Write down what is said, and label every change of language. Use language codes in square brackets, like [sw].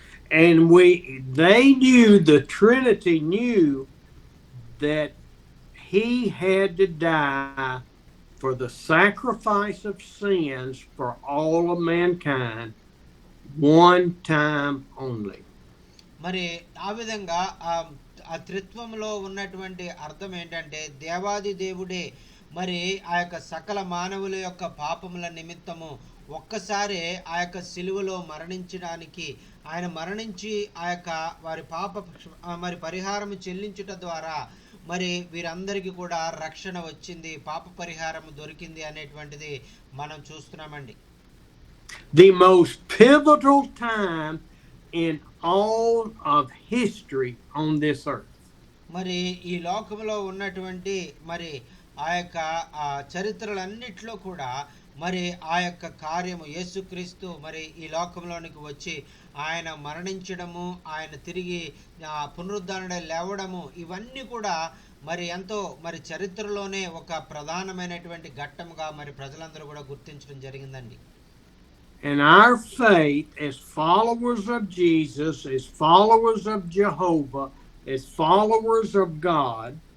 [en] And they knew, the Trinity knew that he had to die for the sacrifice of sins for all of mankind one time only. [te] మరి ఆ విధంగా ఆ త్రిత్వంలో ఉన్నటువంటి అర్థం ఏంటంటే, దేవాది దేవుడే మరి ఆ యొక్క సకల మానవుల యొక్క పాపముల నిమిత్తము ఒక్కసారే ఆ యొక్క సిలువలో మరణించడానికి ఆయన మరణించి వారి పాప మరి పరిహారము చెల్లించుట ద్వారా మరి వీరందరికీ కూడా రక్షణ వచ్చింది, పాప పరిహారము దొరికింది అనేటువంటిది మనం చూస్తున్నామండి. [en] The most pivotal time in all of history on this earth. [te] మరి ఈ లోకంలో ఉన్నటువంటి మరి ఆ చరిత్రలన్నిట్లో కూడా మరి ఆ యొక్క కార్యము యేసుక్రీస్తు మరి ఈ లోకంలోనికి వచ్చి ఆయన మరణించడము, ఆయన తిరిగి పునరుద్ధరణై లేవడము, ఇవన్నీ కూడా మరి ఎంతో మరి చరిత్రలోనే ఒక ప్రధానమైనటువంటి ఘట్టముగా మరి ప్రజలందరూ కూడా గుర్తించడం జరిగిందండి. [en] And our faith as followers of Jesus, as followers of Jehovah, as followers of God,